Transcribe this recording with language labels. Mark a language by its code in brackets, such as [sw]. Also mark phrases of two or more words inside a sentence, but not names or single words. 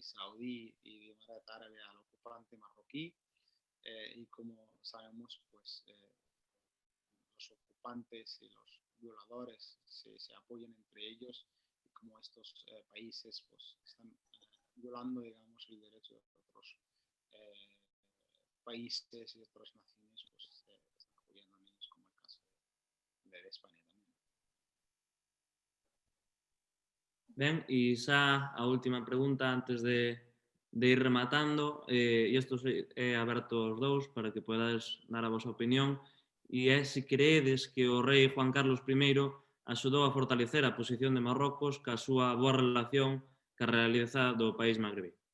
[es] Saudí y de Emirat Árabe al ocupante marroquí, y como sabemos, pues los ocupantes y los violadores se apoyan entre ellos, y como estos países pues están violando, digamos, el derecho de otros países y otras naciones, pues están apoyando a ellos, como el caso de España también. [gl] Ben, e xa a última pregunta antes de ir rematando, e isto é aberto aos dous para que podades dar a vosa opinión, e é se creedes que o rei Juan Carlos I axudou a fortalecer a posición de Marrocos ca súa boa relación ca realidade do país magrebí.